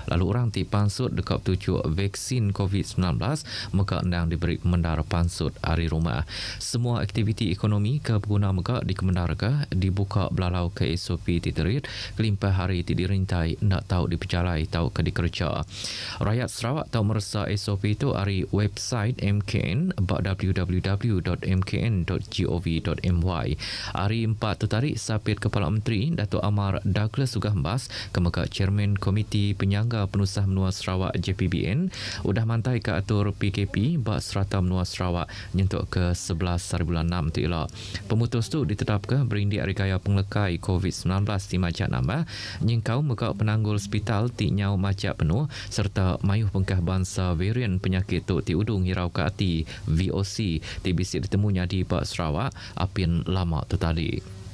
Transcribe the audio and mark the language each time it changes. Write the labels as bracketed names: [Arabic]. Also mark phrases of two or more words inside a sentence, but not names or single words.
[Iban] Lalu orang ti pansut dekap tujuk vaksin COVID-19 megak ndang diberi kemendar pansut hari rumah. Semua aktiviti ekonomi ke pengguna megak dikemendar ke dibuka belalau ke SOP titerit kelimpah hari ti dirintai nak tahu diperjalai tahu ke dikerja. Rakyat Sarawak tahu merasa SOP itu hari website MKN www.mkn.gov.my. Hari 4 tu tarik Sapit Kepala Menteri Datuk Amar Douglas Sugahmbas kemegak Chairman Komiti Penyangga Penusah Menua Sarawak JPBN udah mantai ke atur PKP bak serata Menua Sarawak nyentuk ke 11 hari bulan 6 tu elok. Pemutus tu ditetapkan berindik hari kaya penglekai COVID-19 di Majak Nambah, nyingkau megak penanggul hospital ti nyau Majak penuh serta mayuh pengkah bangsa varian penyakit tu ti udung hirau ke hati VOC ti bisik ditemunya di Bak Sarawak apin lama tu tadi.